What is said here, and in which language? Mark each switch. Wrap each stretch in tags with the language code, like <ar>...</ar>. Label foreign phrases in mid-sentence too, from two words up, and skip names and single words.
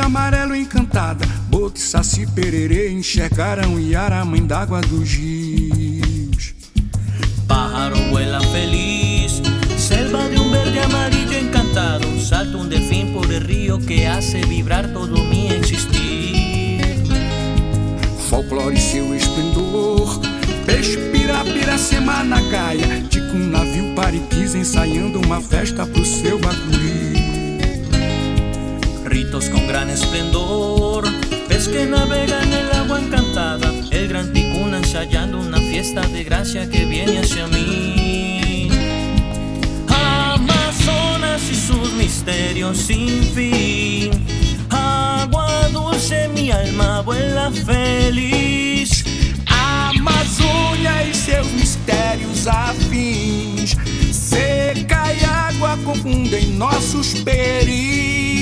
<pt>amarelo encantada, Boto e Saci Pererê enxergaram Iara, mãe d'água dos rios.</pt> <es>Pájaro vuela feliz, selva de un verde amarillo encantado, salta un delfín por el río que hace vibrar todo mi existir.</es> <pt>Folclore e seu esplendor, Peixe, pira, Piracema na Gaia, Tico, um navio pariquis ensaiando uma festa pro seu bacuri.</pt> <es>Ritos con gran esplendor, pez que navega en el agua encantada, el gran ticuna ensayando una fiesta de gracia que viene hacia mí. Amazonas y sus misterios sin fin, agua dulce, mi alma vuela feliz.</es> <pt>Amazônia e seus mistérios afins, seca e água confundem nossos peris.</pt>